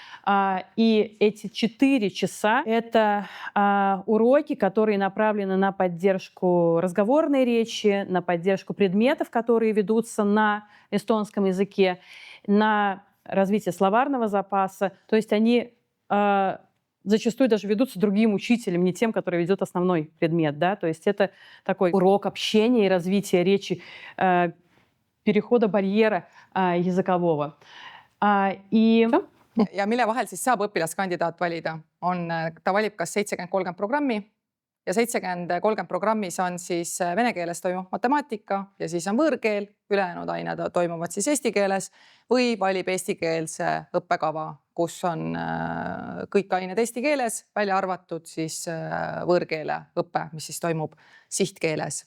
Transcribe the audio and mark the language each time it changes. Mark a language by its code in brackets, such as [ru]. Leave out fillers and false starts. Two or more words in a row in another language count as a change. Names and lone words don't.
[ru] И эти 4 часа — это уроки, которые направлены на поддержку разговорной речи, на поддержку предметов, которые ведутся на эстонском языке, на развитие словарного запаса. То есть они зачастую даже ведутся другим учителем, не тем, который ведет основной предмет. Да? То есть это такой урок общения и развития речи, перехода барьера языкового. [et] Ja mille vahel siis saab õpilaskandidaat valida, ta valib kas 70-30 programmi ja 70-30 programmis on siis vene keeles toimuv matemaatika ja siis on võõrkeel, ülejäänud ained toimuvad siis eesti keeles või valib eestikeelse õppekava, kus on kõik ained eesti keeles, välja arvatud siis võõrkeele õppe, mis siis toimub sihtkeeles.